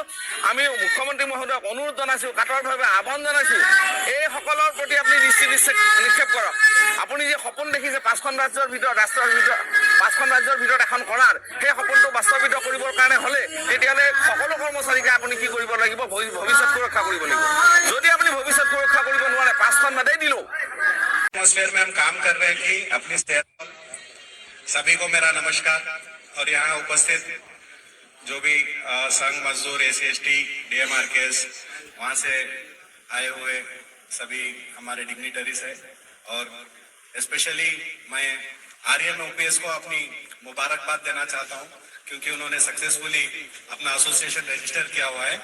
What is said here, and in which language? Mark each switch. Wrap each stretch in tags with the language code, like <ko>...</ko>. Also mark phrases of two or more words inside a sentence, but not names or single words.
<as>আমি মুখ্যমন্ত্ৰী মহোদয়ক অনুৰোধ জনাইছোঁ, কাতৰভাৱে আহ্বান জনাইছোঁ, এইসকলৰ প্ৰতি আপুনি দৃষ্টি নিক্ষেপ কৰক। আপুনি যে সপোন দেখিছে পাঁচখন ৰাজ্যৰ ভিতৰত এখন কৰাৰ, সেই সপোনটো বাস্তৱায়িত কৰিবৰ কাৰণে হ'লে তেতিয়াহ'লে সকলো কৰ্মচাৰীকে আপুনি কি কৰিব লাগিব, ভৱিষ্যত সুৰক্ষা কৰিব লাগিব। যদি আপুনি ভৱিষ্যত সুৰক্ষা কৰিব নোৱাৰে, পাঁচখন বাদেই দিলোঁ।</as> <hi>एटमॉस्फेयर में हम काम कर रहे हैं कि अपनी सेहत। सभी को मेरा नमस्कार। और यहाँ उपस्थित जो भी संघ मजदूर SC/ST DMRKS वहाँ से आए हुए सभी हमारे डिग्निटरीज है, और स्पेशली मैं आर्यन OPS को अपनी मुबारकबाद देना चाहता हूँ, क्योंकि उन्होंने सक्सेसफुली अपना</hi> <en>association register</en> <hi>किया हुआ है।</hi>